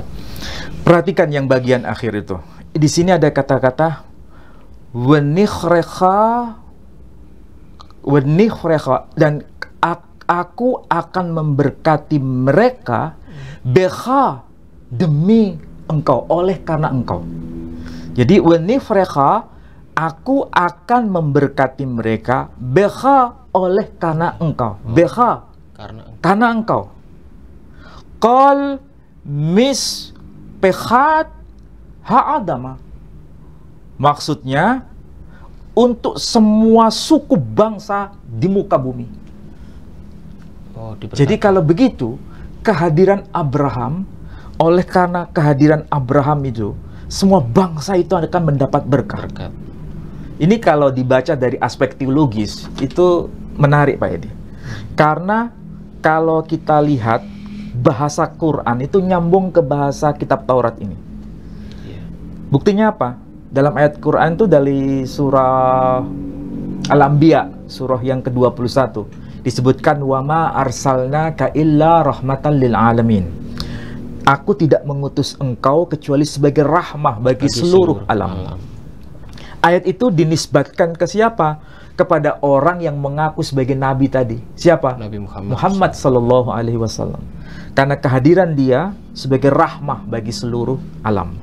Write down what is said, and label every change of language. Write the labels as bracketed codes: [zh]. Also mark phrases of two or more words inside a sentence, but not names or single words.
[id] Perhatikan yang bagian akhir itu. Di sini ada kata-kata wenikhrecha, dan aku akan memberkati mereka beha, demi engkau, oleh karena engkau. Jadi wenikhrecha, aku akan memberkati mereka beha, oleh karena engkau. Beha, karena engkau. [he] כל משפחות האדמה, [id] maksudnya untuk semua suku bangsa di muka bumi. Jadi kalau begitu, kehadiran Abraham, oleh karena kehadiran Abraham itu, semua bangsa itu akan mendapat berkat. Ini kalau dibaca dari aspek teologis, itu menarik Pak Edi. Karena kalau kita lihat bahasa Quran itu nyambung ke bahasa kitab Taurat ini. Buktinya apa? Dalam ayat Quran itu dari surah Al-Anbiya, surah yang ke-21, disebutkan [ar] وما أرسلناك إلا رحمة للعالمين. [id] Aku tidak mengutus engkau kecuali sebagai rahmah bagi seluruh alam. Ayat itu dinisbatkan ke siapa? Kepada orang yang mengaku sebagai nabi tadi. Siapa? Nabi Muhammad [ar] صلى الله عليه وسلم. [id] Karena kehadiran dia sebagai rahmah bagi seluruh alam.